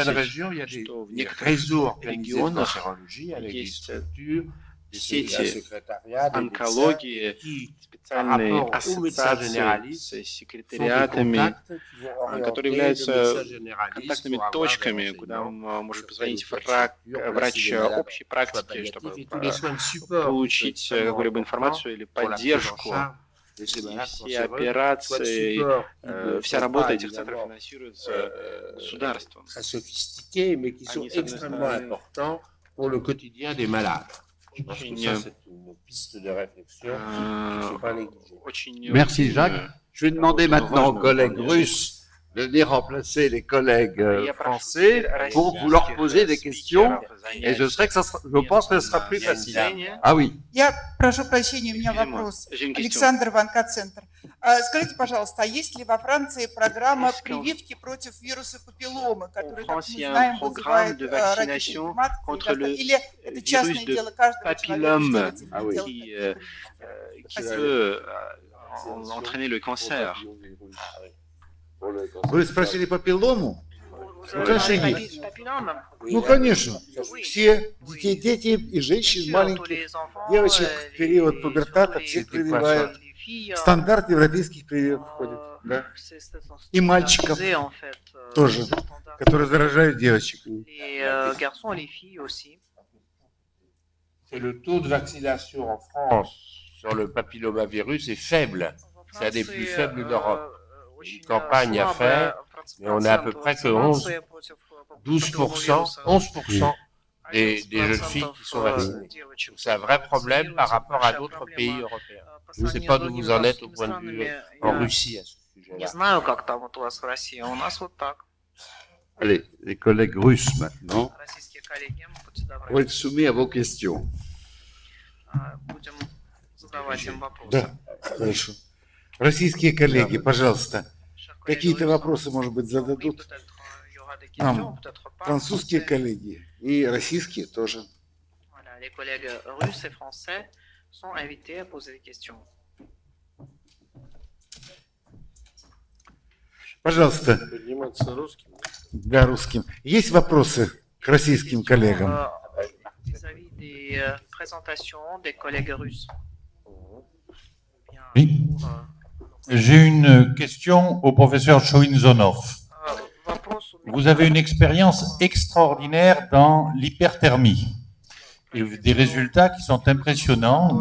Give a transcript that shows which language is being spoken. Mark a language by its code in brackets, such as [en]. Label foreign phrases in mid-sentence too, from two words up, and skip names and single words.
[ru] что в некоторых регионах есть сети онкологии, специальные ассоциации с секретариатами, которые являются контактными точками, куда может позвонить врач общей практики, чтобы получить какую-либо информацию или поддержку. И все операции, вся работа этих центров финансируется государством. [fr] Merci Jacques. Je vais demander maintenant aux collègues russes de venir remplacer les collègues français pour vous leur poser des questions. Et je pense que ce sera plus facile. Ah oui. [ru] Я прошу прощения, у меня вопрос. Александр, Ванка-центр. Скажите, пожалуйста, а есть ли во Франции программа прививки против вируса папилломы, который, как мы знаем, вызывает ракетную матку? Или это частное дело каждого человека? [fr] Entraîner le cancer. [ru] Вы спросили папиллому? Ну, конечно, есть. Ну, конечно. Все дети и женщины маленьких, девочек в период пубертата всех прививают. В стандарт европейских прививок входит. Да? И мальчиков тоже, которые заражают девочек. [fr] Le taux de vaccination en France sur le papillomavirus est faible. C'est un des plus faibles d'Europe. Une campagne à faire, mais on a à peu près que 11% des jeunes filles qui sont vaccinées. C'est un vrai problème par rapport à d'autres pays européens. Je ne sais pas d'où vous en êtes au point de vue en Russie à ce sujet-là. Allez, les collègues russes maintenant vont être soumis à vos questions. [ru] Да, хорошо. Российские коллеги, пожалуйста, какие-то вопросы, может быть, зададут нам французские коллеги и российские тоже. [fr] Les collègues russes et français sont invités à poser des questions. [ru] Пожалуйста, для русским. Есть вопросы к российским коллегам? [fr] Vis-à-vis des présentations des collègues russes. Oui. J'ai une question au professeur Choinzonov. Vous avez une expérience extraordinaire dans l'hyperthermie et des résultats qui sont impressionnants.